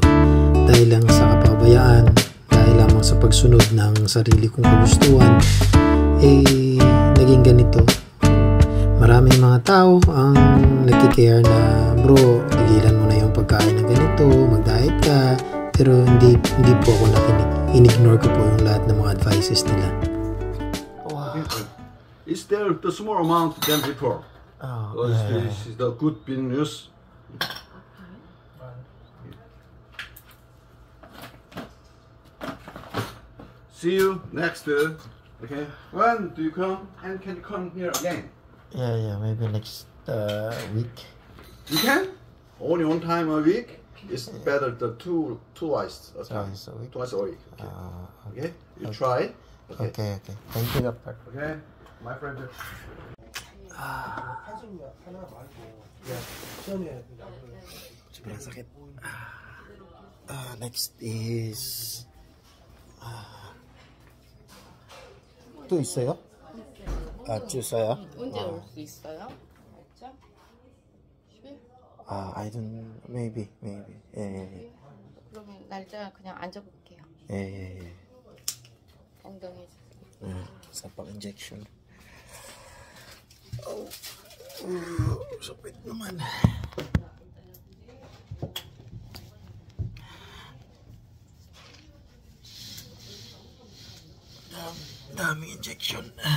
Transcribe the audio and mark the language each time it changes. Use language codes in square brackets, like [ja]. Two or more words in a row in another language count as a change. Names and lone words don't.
[tl] Dahil lang sa kapabayaan, dahil lamang sa pagsunod ng sarili kong kagustuhan, naging ganito. Maraming mga tao ang nagkikare na, bro, tigilan mo na yung pagkain ng ganito, mag-diet ka. Pero hindi po ako nakinig. In-ignore ko po yung lahat ng mga advices nila. [en] Wow. Is there the small amount than before? This is the good news. See you next. Okay. When do you come? And can you come here again? Yeah. Maybe next week. You can? Only one time a week? It's better the twice a week. Twice a week. Okay. You try. Okay. Thank you, doctor. Okay. My friend. [tl] Sobrang sakit. [en] Next is [ko] 또 있어요? 주사요? 언제 올 수 있어요? [en] I don't, maybe. [ko] 예. 그러면 날짜 그냥 안 적을게요. 예. 엉덩이. [tl] Sapak injection. Sakit naman. Daming injection.